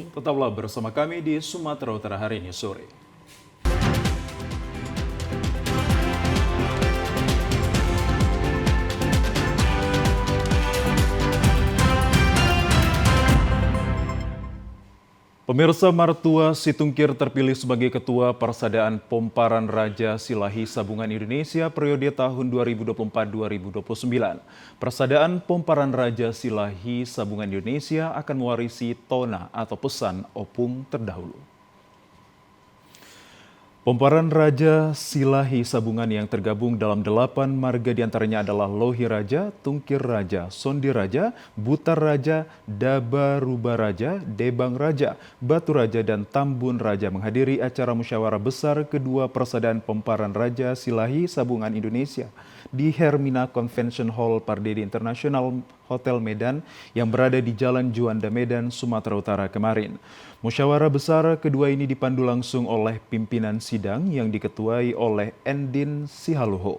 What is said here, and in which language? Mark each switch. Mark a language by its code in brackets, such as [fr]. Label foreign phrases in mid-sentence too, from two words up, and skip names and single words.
[id] Tetaplah bersama kami di Sumatera Utara hari ini sore. Pemirsa, mertua Situngkir terpilih sebagai Ketua Persadaan Pomparan Raja Silahi Sabungan Indonesia periode tahun 2024-2029. Persadaan Pomparan Raja Silahi Sabungan Indonesia akan mewarisi tona atau pesan opung terdahulu. Pomparan Raja Silahi Sabungan yang tergabung dalam 8 marga diantaranya adalah Lohi Raja, Tungkir Raja, Sondi Raja, Butar Raja, Dabaruba Raja, Debang Raja, Batu Raja, dan Tambun Raja menghadiri acara musyawarah besar kedua Persadaan Pomparan Raja Silahi Sabungan Indonesia di Hermina Convention Hall Pardede International Hotel Medan yang berada di Jalan Juanda Medan, Sumatera Utara kemarin. Musyawarah besar kedua ini dipandu langsung oleh pimpinan sidang yang diketuai oleh Endin Sihaluho.